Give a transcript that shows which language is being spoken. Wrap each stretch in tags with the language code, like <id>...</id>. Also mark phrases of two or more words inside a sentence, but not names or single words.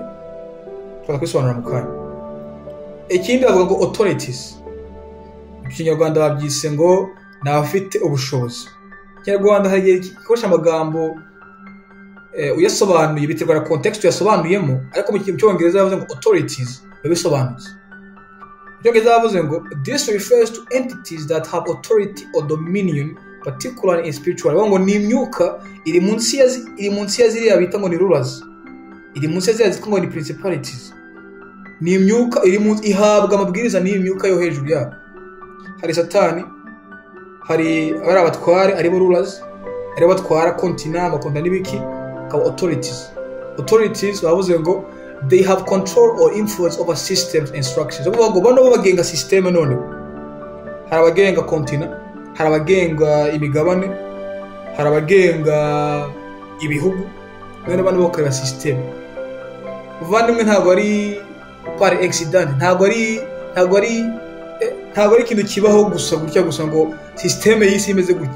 <rw>Twaza kwisobanura mu kanya. Ikindi bavuga ngo authorities, mu Kinyarwanda babyise ngo ni abafite ubushobozi. Kinyarwanda hari ikoresha amagambo uyasobanuye biterwa na context yasobanuyemo, ariko mu Cyongereza bavuze ngo authorities bisobanutse. Mu Cyongereza bavuze ngo</rw> <en>this refers to entities that have authority or dominion, particularly in spiritual.</en> <rw>Ngo ni imyuka iri munsi ya ziriya bita ngo ni rulers, iri munsi ya ziriya zitwa ngo ni principalities. Ni imyuka ihabwa amabwiriza n'iyi myuka yo hejuru yabo. Hari Satani, hari abatware, ari bo rulers, ari batwara kontinent, amakontinent n'ibiki, akaba authorities bavuze ngo</rw> <en>they have control or influence over systems and structures.</en> <rw>Ngo bano bagenga system none. Hari abagenga kontinent, hari abagenga imigabane, hari abagenga ibihugu, none bano bakorera system. Muvandimwe ntabwo ari</rw> <fr>par accident,</fr> <rw>ntabwo ari ikintu kibaho gusa ngo system y'isi imeze gutya.</rw>